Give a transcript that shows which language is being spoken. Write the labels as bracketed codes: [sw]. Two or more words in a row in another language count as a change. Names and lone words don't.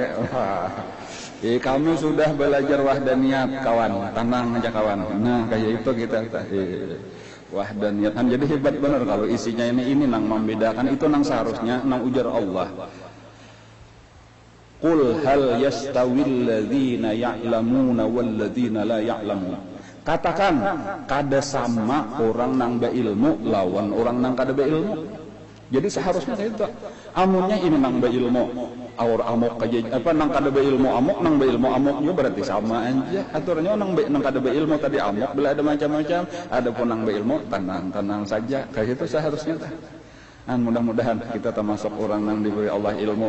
[bjn] Kamu sudah belajar wahdaniyat kawan, tenang aja kawan. Nah kayak itu kita wahdaniyat kan jadi hebat benar kalau isinya ini nang membedakan itu nang seharusnya nang ujar Allah. [ar] قل هل يستوي الذين يعلمون والذين لا يعلمون. [bjn] Katakan kada sama orang nang beilmu lawan orang nang kada beilmu. Jadi seharusnya itu amunnya ini nang beilmu aur amok aja nang kada beilmu amok nang beilmu amok juga berarti sama aja aturnya nang kada beilmu tadi amok bila ada macam-macam, ada pun nang beilmu tenang saja kayak itu seharusnya mudah-mudahan kita termasuk orang yang diberi Allah ilmu.